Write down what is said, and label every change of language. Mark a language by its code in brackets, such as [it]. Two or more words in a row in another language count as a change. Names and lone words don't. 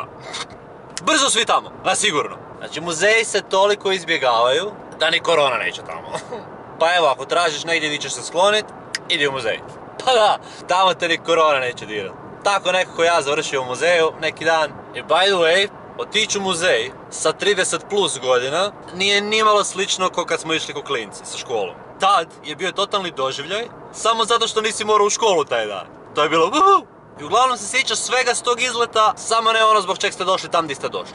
[hr] Brzo svi tamo, na sigurno. Znači muzeji se toliko izbjegavaju da ni korona neće tamo. Pa evo, ako tražiš negdje gdje ćeš se sklonit, idi u muzej. Pa da, tamo te ni korona neće dirat. Tako nekako ja završio u muzeju neki dan. [en] I by the way, [hr] otići u muzej sa 30 plus godina nije nimalo slično kao kad smo išli ko klinci sa školom. Tad je bio totalni doživljaj, samo zato što nisi morao u školu taj dan. To je bilo uhu! I uglavnom se sjećaš svega s tog izleta, samo ne ono zbog čeg ste došli tam gdje ste došli.